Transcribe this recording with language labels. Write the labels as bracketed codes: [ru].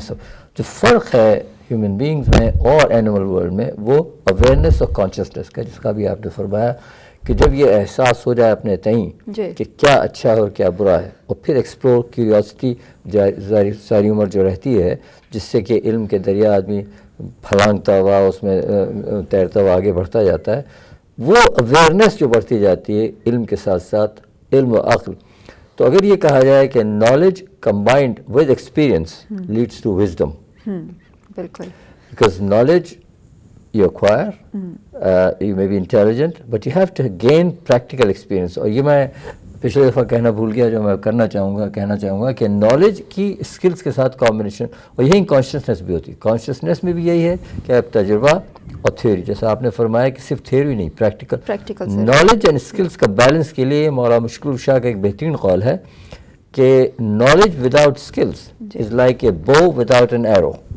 [ur] سب جو فرق ہے ہیومن بینگز میں اور اینیمل ورلڈ میں وہ اویئرنیس اور کانشیسنیس کا, جس کا بھی آپ نے فرمایا کہ جب یہ احساس ہو جائے اپنے تئیں کہ کیا اچھا ہے اور کیا برا ہے, اور پھر ایکسپلور کیوریاسٹی ساری عمر جو رہتی ہے, جس سے کہ علم کے دریا آدمی پھلانگتا ہوا اس میں تیرتا ہوا آگے بڑھتا جاتا ہے. وہ اویئرنیس جو بڑھتی جاتی ہے علم کے ساتھ ساتھ, علم و عقل. تو اگر یہ کہا جائے کہ [en] knowledge combined with experience leads to wisdom, [ur] بالکل, [en] Because knowledge you acquire, you may be intelligent, but you have to gain practical experience. [ur] اور یہ میں پچھلے دفعہ کہنا بھول گیا, جو میں کہنا چاہوں گا کہ نالج کی اسکلس کے ساتھ کمبینیشن, اور یہی کانشیسنیس بھی ہوتی ہے. کانشیسنیس میں بھی یہی ہے کہ اب تجربہ اور تھیوری, جیسا آپ نے فرمایا کہ صرف تھیوری نہیں, پریکٹیکل. نالج اینڈ اسکلس کا بیلنس کے لیے مولانا مشکل شاہ کا ایک بہترین قول ہے کہ [en] Knowledge without skills is like a bow without an arrow.